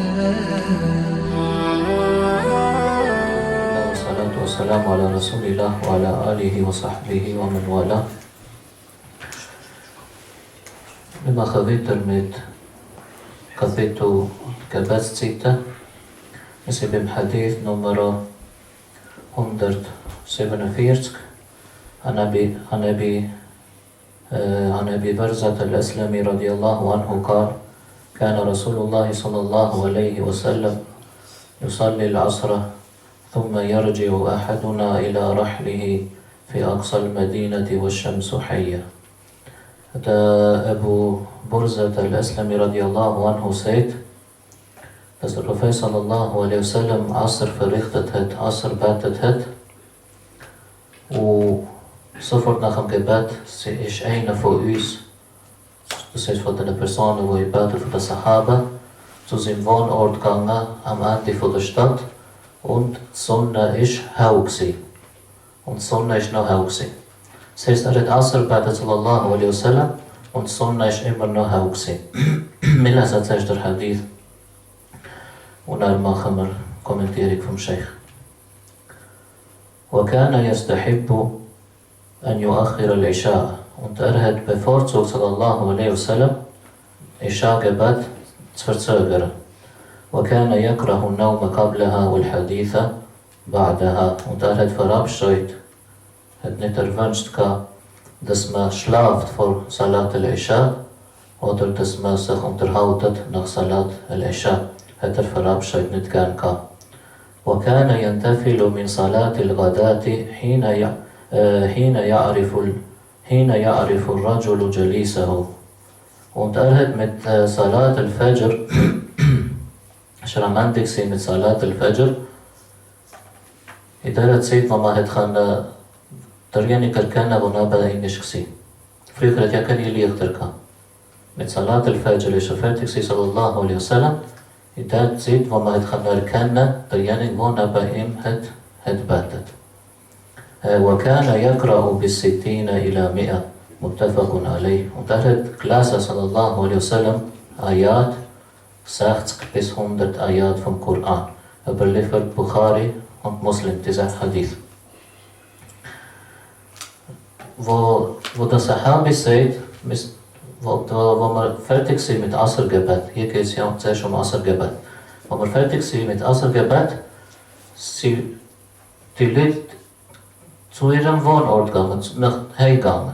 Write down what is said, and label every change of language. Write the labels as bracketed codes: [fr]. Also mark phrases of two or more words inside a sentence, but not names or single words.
[ar] والصلاة والسلام على رسول الله وعلى آله وصحبه ومن والاه. [de] Wir machen weiter mit Kapitel Gebetszeiten. Wir sind beim Hadith Nummer 147 [ar] عن أبي برزة الأسلمي رضي الله عنه قال: كان رسول الله صلى الله عليه وسلم يصلي العصر ثم يرجع أحدنا إلى رحله في أقصى المدينة والشمس حية. [de] Abu Burzat al-Aslami [ar] رضي الله عنه [de] sagt, dass der Prophet [ar] صلى الله عليه وسلم [de] Asr verrichtet hat, Asr betet hat, und sofort nach dem Gebet ist einer von uns, das heißt von den Personen, die beten, von den Sahaba, zu seinem Wohnort gegangen, am Ende der Stadt, und die Sonne ist hell gewesen. Und die Sonne ist noch hell gewesen. Das heißt, hat Asr betet [ar] صلى الله عليه وسلم, [de] und die Sonne ist immer noch hell gewesen. Wir lesen zuerst den Hadith, und dann machen wir Kommentierung vom Sheikh. [ar] وكان يستحب أن يؤخر العشاء. [de] Und hat bevorzugt, [ar] صلى الله عليه وسلم, [de] Isha-Gebet zu verzögern. [ar] وكان يكره النوم قبلها والحديث بعدها. [de] Und hat verabscheut, hat nicht erwünscht, dass man schlaft vor [ar] صلاة العشاء [de] oder dass man sich unterhaltet nach [ar] صلاة العشاء. [de] Hat verabscheut, nicht gern gehabt. [ar] وكان ينتفل من صلاة الغداة حين يعرف الرجل جليسه. [de] Und hat mit [ar] صلاة الفجر, [de] Schramantik sie mit [ar] صلاة الفجر, [de] in der Zeit, wo man derjenige erkennen, der neben ihm war. Früher hat ja keine Lichter gehabt. Mit [ar] صلاة الفجر [de] ist fertig, [ar] صلى الله عليه وسلم. [de] In der Zeit, wo man erkennen kann, derjenige, der neben ihm hat betet. [ar] وكان يقرأ بالستين إلى 100 متفق عليه. [de] Und hat gelesen, [ar] صلى الله عليه وسلم, [de] Ayat 60 bis 100 Ayat vom Koran. Überliefert Bukhari und Muslim, dieser Hadith. Wo der Sahabi sagt, wo wir fertig sind mit Asr-Gebet, hier geht es ja zuerst um Asr-Gebet, wo wir fertig sind mit Asr-Gebet, sind die Leute zu ihrem Wohnort gegangen, nach Hause gegangen.